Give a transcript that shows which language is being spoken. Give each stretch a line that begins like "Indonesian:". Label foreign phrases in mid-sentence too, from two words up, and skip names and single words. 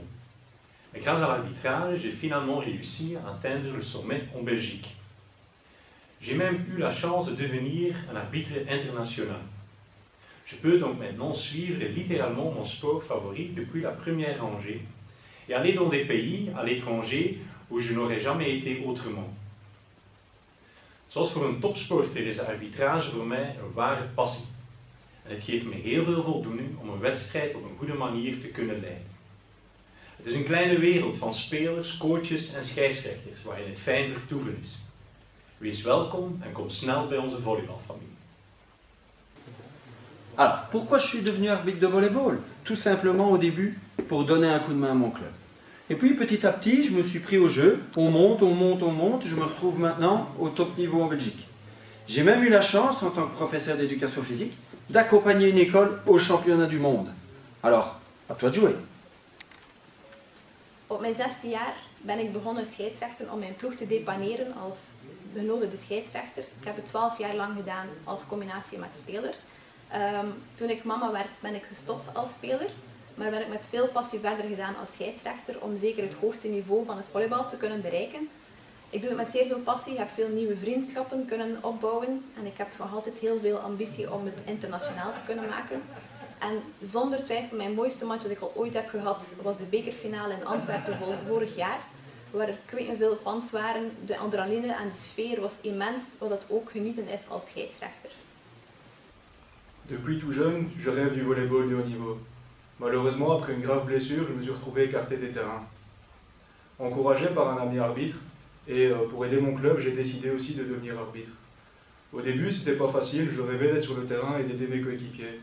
French: Mais grâce à l'arbitrage, j'ai finalement réussi à atteindre le sommet en Belgique. J'ai même eu la chance de devenir un arbitre international. Je peux donc maintenant suivre littéralement mon sport favori depuis la première rangée et aller dans des pays à l'étranger où je n'aurais jamais été autrement.
Dutch: Zoals voor een topsporter is arbitrage voor mij een ware passie. En het geeft me heel veel voldoening om een wedstrijd op een goede manier te kunnen leiden. Het is een kleine wereld van spelers, coaches en scheidsrechters waarin het fijn vertoeven is. Wees welkom en kom snel bij onze volleybalfamilie.
French: Alors, pourquoi je suis devenu arbitre de volleyball? Tout simplement au début, pour donner un coup de main à mon club. Et puis petit à petit, je me suis pris au jeu, on monte, on monte, on monte, je me retrouve maintenant au top niveau en Belgique. J'ai même eu la chance, en tant que professeur d'éducation physique, d'accompagner une école au championnat du monde. Alors, à toi de jouer.
Dutch: Op mijn 6e jaar ben ik begonnen scheidsrechten om mijn ploeg te depaneren als benodigde scheidsrechter. Ik heb het 12 jaar lang gedaan als combinatie met speler. Toen ik mama werd, ben ik gestopt als speler, maar ben ik met veel passie verder gedaan als scheidsrechter om zeker het hoogste niveau van het volleybal te kunnen bereiken. Ik doe het met zeer veel passie, heb veel nieuwe vriendschappen kunnen opbouwen en ik heb nog altijd heel veel ambitie om het internationaal te kunnen maken. En zonder twijfel, mijn mooiste match dat ik al ooit heb gehad was de bekerfinale in Antwerpen vorig jaar, waar ik weet niet hoeveel fans waren. De adrenaline en de sfeer was immens, wat het ook genieten is als scheidsrechter.
French: Depuis tout jeune, je rêve du volleyball de haut niveau. Malheureusement, après une grave blessure, je me suis retrouvé écarté des terrains. Encouragé par un ami arbitre, et pour aider mon club, j'ai décidé aussi de devenir arbitre. Au début, c'était pas facile, je rêvais d'être sur le terrain et d'aider mes coéquipiers.